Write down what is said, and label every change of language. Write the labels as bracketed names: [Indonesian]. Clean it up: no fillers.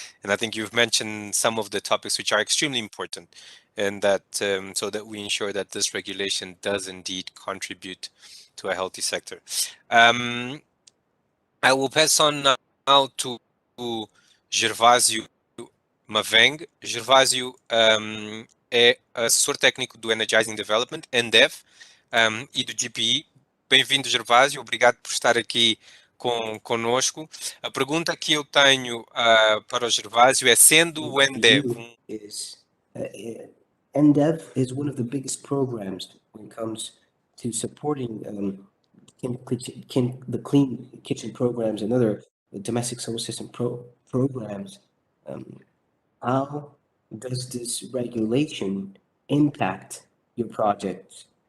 [English] And I think you've mentioned some of the topics which are extremely important, and that so that we ensure that this regulation does indeed contribute to a healthy sector. I will pass on now to Gervásio Maveng. [Portuguese] Gervásio é assessor técnico do Energizing Development, ENDEV, e do GPE. Bem-vindo, Gervásio. Obrigado por estar aqui conosco. A pergunta que eu tenho para o Gervásio é, sendo o ENDEV... [English] ENDEV is one of the biggest programs when it comes to supporting the clean kitchen programs and other domestic solar system programs. How does this regulation impact your project?